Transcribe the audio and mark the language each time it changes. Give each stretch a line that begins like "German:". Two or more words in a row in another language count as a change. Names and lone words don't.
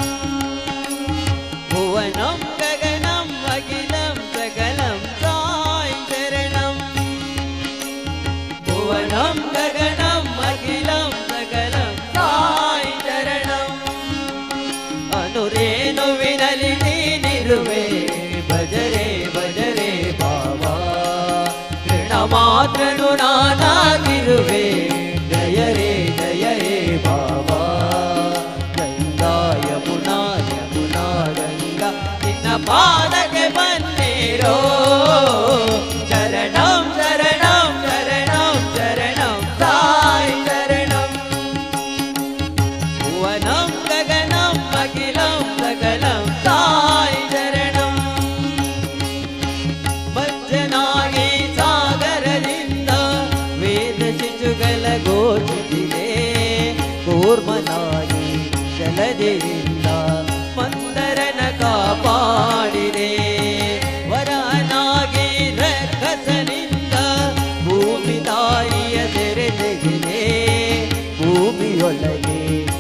Sanskrit: भुवनं गगनम् अखिलं सकलं साई शरणं भुवनं गगनम् अखिलं सकलं साई शरणं
Kannada: अनुरेणुविनलि ನೀನಿರುವೆ ಭಜರೆ ಭಜರೆ ಬಾಬಾ ಋಣಮಾತ್ರನು ನಾನಾಗಿರುವೆ ಜಯ ರೇ ಬಾಬಾ ಗಂಗಾ ಯಮುನಾ ಯಮುನಾ ಗಂಗಾ ನಿನ್ನ ಪಾದಕ್ಕೆ ಬನ್ನಿರೋ
Sanskrit: ಶರಣಂ ಶರಣಂ ಶರಣಂ ಶರಣಂ ಸಾಯಿ ಶರಣಂ ಭುವನಂ ಗಗನಂ ಅಖಿಲಂ ಸಕಲಂ ಸಾಯಿ ಶರಣಂ
Kannada: ಮಜ್ಜನಾಗಿ ಸಾಗರದಿಂದ ವೇದ ಶಿಶುಗಳ ಘೋಷಿಸಿದೆ ಕೂರ್ಮನಾಗಿ ಜಲದಿರಿಂದ ಮಂದರನ ಕಾಪಾಡಿದೆ ವರನಾಗಿ ರಕ್ಕಸನಿಂದ ಭೂಮಿ ತಾಯಿಯ ಸೆರೆ ತೆಗೆದೆ ಭೂಮಿಯೊಳಗೆ